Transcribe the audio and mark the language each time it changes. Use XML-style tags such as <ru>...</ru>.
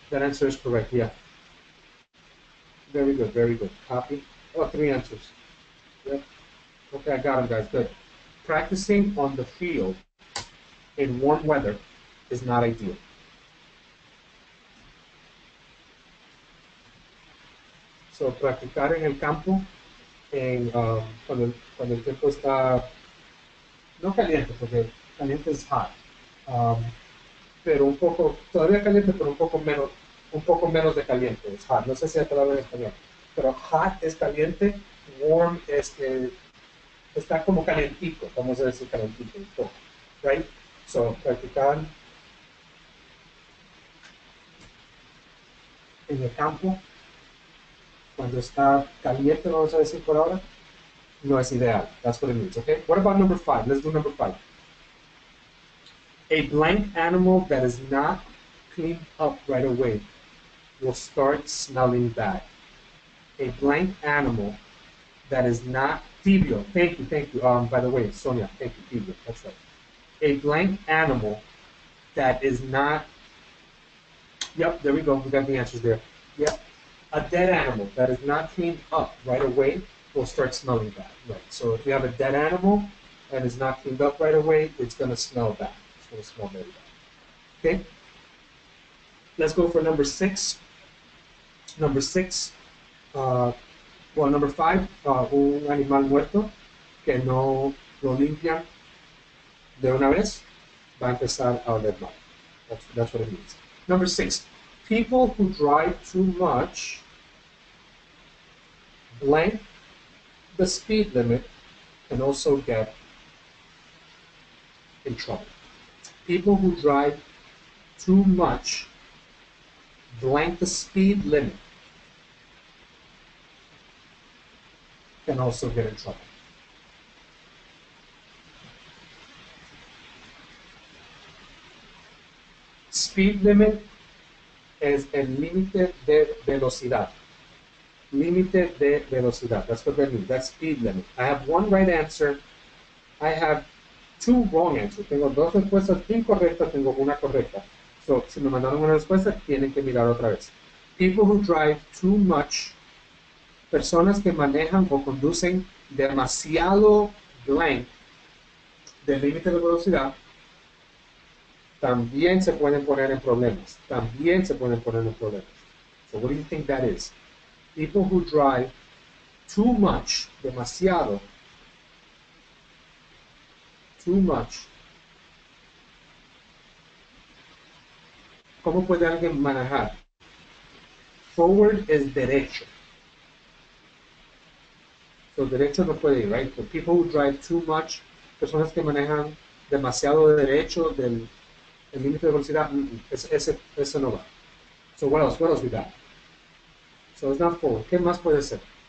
<en>That answer is correct, yeah. Very good, very good. Copy. Oh, 3 answers. Yep. Okay, I got them, guys. Good. Practicing on the field in warm weather is not ideal.</en> <es>So, practicar en el campo cuando el tiempo está no caliente, porque caliente es hot, pero un poco, todavía caliente, pero un poco menos de caliente, es hot. No sé si hay palabra en español, pero hot es caliente, warm es que está como calentito, vamos a decir calentito un poco, right? So, practicar en el campo, cuando está caliente, vamos a decir por ahora, no es ideal.</es> <en>That's what it means, okay? What about number 5? Let's do number 5. A blank animal that is not cleaned up right away will start smelling bad. A blank animal that is not tibio. Thank you. By the way, Sonia, thank you, tibio. That's right. A blank animal that is not. Yep, there we go. We got the answers there. Yep. A dead animal that is not cleaned up right away will start smelling bad. Right. So if you have a dead animal and it's not cleaned up right away, it's going to smell bad. It's going to smell very bad. Okay. Let's go for number 6. Number 6. Number 5.</en> <es>Un animal muerto que no lo limpian de una vez va a empezar a oler mal.</es> <en>That's what it means. Number 6. People who drive too much blank the speed limit can also get in trouble. People who drive too much blank the speed limit can also get in trouble.</en> <es>Speed limit es el límite de velocidad. Límite de velocidad.</es> <en>That's what that means. That's speed limit. I have 1 right answer. I have 2 wrong answers.</en> <es>Tengo 2 respuestas incorrectas, tengo 1 correcta. So, si me mandaron una respuesta, tienen que mirar otra vez.</es> <en>People who drive too much.</en> <es>Personas que manejan o conducen demasiado blank del límite de velocidad también se pueden poner en problemas.</es> <en>So what do you think that is? People who drive too much, demasiado, too much.</en> <es>¿Cómo puede alguien manejar? Forward es derecho. So derecho no puede ir, right?</es> <en>So people who drive too much,</en> <es>personas que manejan demasiado derecho del límite de velocidad, eso no va.</es> <en>So what else we got? So it's not forward.</en> <es>¿Qué más puede ser?</es>